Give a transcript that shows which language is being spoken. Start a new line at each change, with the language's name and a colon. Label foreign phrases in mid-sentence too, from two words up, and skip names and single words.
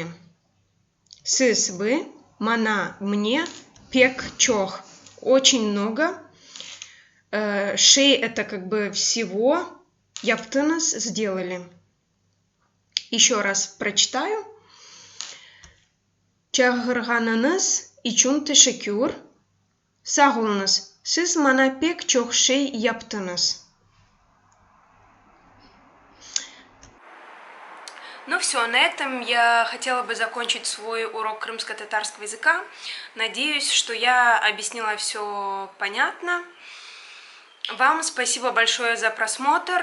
Crimean Tatar: Сыз вы, мана мне, пек чох
Russian: очень много. Шей это как бы всего, яптыныз сделали. Еще раз прочитаю.
Crimean Tatar: Чагырганınız için teşekkür. Sağolunuz. Siz bana pek çok şey yaptınız.
Russian: Ну все, на этом я хотела бы закончить свой урок крымско-татарского языка. Надеюсь, что я объяснила все понятно. Вам спасибо большое за просмотр.